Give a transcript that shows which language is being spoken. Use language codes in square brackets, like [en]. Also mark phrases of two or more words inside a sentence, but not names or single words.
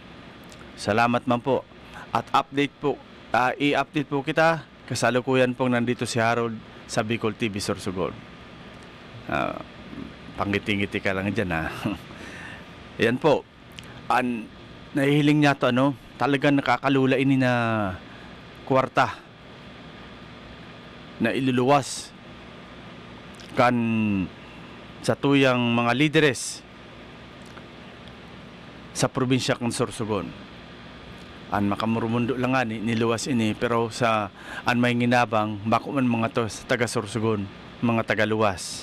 [bik] Salamat man po. At i-update po kita. [tl] Kasalukuyan pong nandito si Harold sa Bicol TV Sorsogon. Pangiti-ngiti ka lang dyan, ha. Yan po. [bik] Nahihiling niya to, talagang nakakalula ini na kwarta na iluluwas kan sa tuyang mga lideres sa probinsya ng Sorsogon. Makamurumundo lang nga niluwas ini, pero sa may nginabang bako man mga to sa taga Sorsogon, mga tagaluwas.